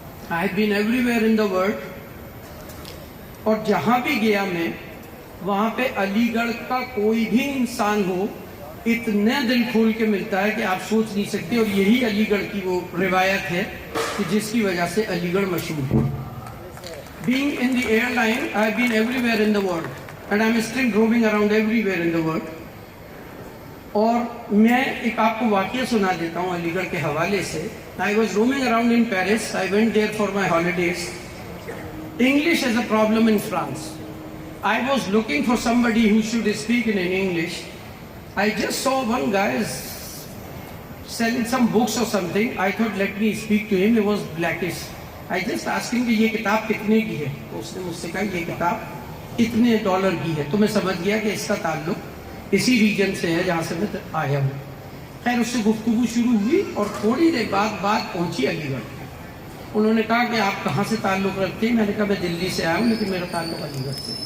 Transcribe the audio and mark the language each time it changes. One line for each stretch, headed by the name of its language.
English: I have been everywhere in the world,
Urdu: اور جہاں بھی گیا میں وہاں پہ علی گڑھ کا کوئی بھی انسان ہو اتنے دل کھول کے ملتا ہے کہ آپ سوچ نہیں سکتے. اور یہی علی گڑھ کی وہ روایت ہے کہ جس کی وجہ سے علی گڑھ مشہور ہے.
English: Being in the airline, I have been everywhere in the world, and I am still roaming around everywhere in the world.
Urdu: اور میں ایک آپ کو واقعہ سنا دیتا ہوں علی گڑھ کے حوالے سے.
English: I was roaming around in Paris. I went there for my holidays. English is a problem in France. I was looking for somebody who should speak in English. I just saw one guy selling some books or something. I thought, let me speak to him. He was blackish. I just asked him
Urdu: کہ یہ کتاب کتنے کی ہے. اس نے مجھ سے کہا یہ کتاب اتنے ڈالر کی ہے. تو میں سمجھ گیا کہ اس کا تعلق اسی ریجن سے ہے جہاں سے میں آیا ہوں. خیر اس سے گفتگو شروع ہوئی اور تھوڑی دیر بعد بات پہنچی علی گڑھ. انہوں نے کہا کہ آپ کہاں سے تعلق رکھتے ہیں؟ میں نے کہا میں دلی سے آیا ہوں لیکن میرا تعلق علی گڑھ سے.